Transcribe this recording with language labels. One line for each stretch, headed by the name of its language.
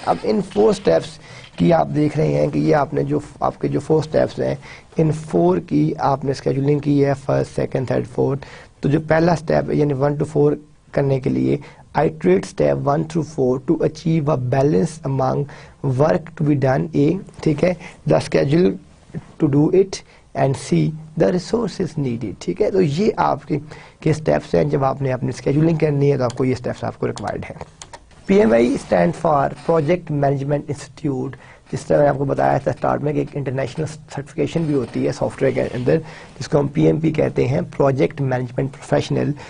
Urdu: اب ان 4 اسٹیپس کی آپ دیکھ رہے ہیں کہ یہ آپ نے جو آپ کے جو 4 اسٹیپس ہیں ان 4 کی آپ نے اسکیجولنگ کی ہے, فرسٹ, سیکنڈ, تھرڈ, فورتھ. تو جو پہلا اسٹیپ ہے یعنی 1 to 4 کرنے کے لیے
English: Iterate step 1 through 4 to achieve a balance among work to be done.
Urdu: ٹھیک ہے,
English: The schedule to do it and see the resources needed.
Urdu: ٹھیک ہے, تو یہ آپ کے اسٹیپس ہیں. جب آپ نے اپنی اسکیجولنگ کرنی ہے تو آپ کو یہ اسٹیپس آپ کو ریکوائرڈ ہیں.
English: PMI stand for project management institute.
Urdu: جس طرح میں آپ کو بتایا تھا اسٹارٹ میں کہ ایک انٹرنیشنل سرٹیفکیشن بھی ہوتی ہے سافٹ ویئر کے اندر جس کو ہم PMP کہتے ہیں, پروجیکٹ مینجمنٹ پروفیشنل.